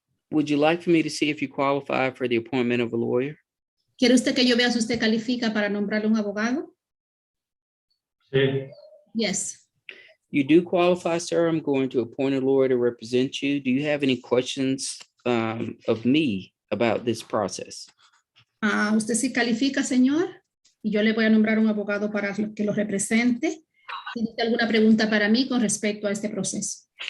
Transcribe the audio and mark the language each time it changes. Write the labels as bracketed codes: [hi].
[en] Would you like for me to see if you qualify for the appointment of a lawyer? [es] ¿Quiere usted que yo vea si usted califica para nombrarle un abogado? Sí. [en] Yes. You do qualify, sir. I'm going to appoint a lawyer to represent you. Do you have any questions of me about this process? [es] Usted sí califica, señor, y yo le voy a nombrar un abogado para que lo represente. ¿Tiene alguna pregunta para mí con respecto a este proceso?